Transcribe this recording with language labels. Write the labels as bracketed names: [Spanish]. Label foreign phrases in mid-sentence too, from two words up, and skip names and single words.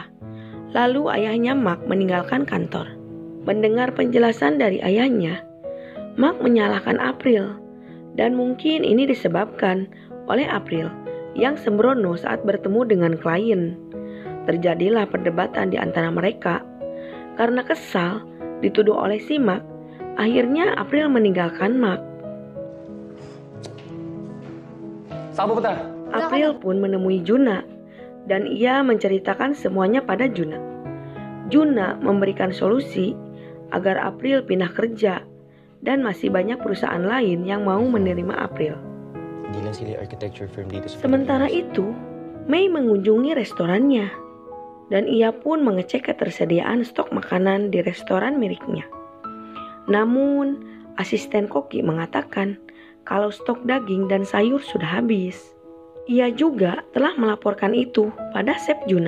[Indonesian] Lalu ayahnya Mark meninggalkan kantor. Mendengar penjelasan dari ayahnya, Mark menyalahkan April, dan mungkin ini disebabkan oleh April yang sembrono saat bertemu dengan klien. Terjadilah perdebatan di antara mereka. Karena kesal dituduh oleh si Mark, akhirnya April meninggalkan Mark. [Filipino] Saan ka pupunta? [Indonesian] April pun menemui Juna, dan ia menceritakan semuanya pada Juna. Juna memberikan solusi agar April pindah kerja, dan masih banyak perusahaan lain yang mau menerima April. [Filipino] Hindi lang sila [English] architecture firm [Filipino] dito sa [Indonesian] Sementara [Filipino] Pilipinas. [Indonesian] itu, Mei mengunjungi restorannya, dan ia pun mengecek ketersediaan stok makanan di restoran miliknya. Namun, asisten koki mengatakan kalau stok daging dan sayur sudah habis. Ia juga telah melaporkan itu pada Chef Juna.